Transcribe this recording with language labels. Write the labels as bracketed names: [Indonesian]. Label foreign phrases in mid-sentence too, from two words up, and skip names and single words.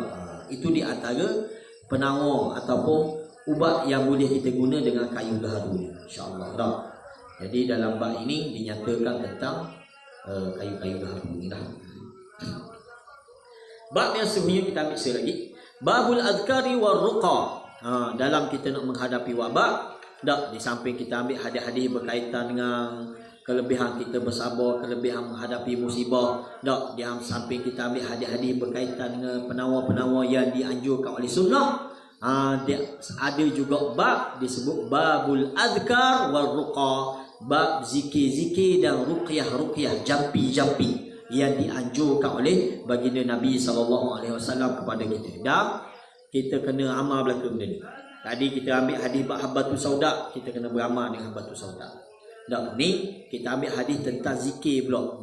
[Malay] Itu di antara penawar ataupun ubat yang boleh kita guna dengan kayu gaharu ni, insya-Allah. Jadi dalam bab ini dinyatakan tentang kayu-kayu gaharu ni lah. Bab yang sebenarnya kita ambil lagi, [Arabic] باب الأذكار والرقى. [Malay] Dalam kita nak menghadapi wabak, di samping kita ambil hadis-hadis berkaitan dengan kelebihan kita bersabar, kelebihan menghadapi musibah, di samping kita ambil hadis-hadis berkaitan dengan penawar-penawar yang dianjurkan oleh sunnah. Ada juga bab disebut [Arabic] باب الأذكار والرقى, [Malay] bab zikir-zikir dan ruqyah-ruqyah, jampi-jampi yang dianjurkan oleh baginda Nabi SAW kepada kita. Dan kita kena amal belaka benda ni. Tadi kita ambil hadis [Arabic] حبة السوداء, [Malay] kita kena beramal dengan [Arabic] حبة السوداء. [Malay] Dan ni kita ambil hadis tentang zikir pula.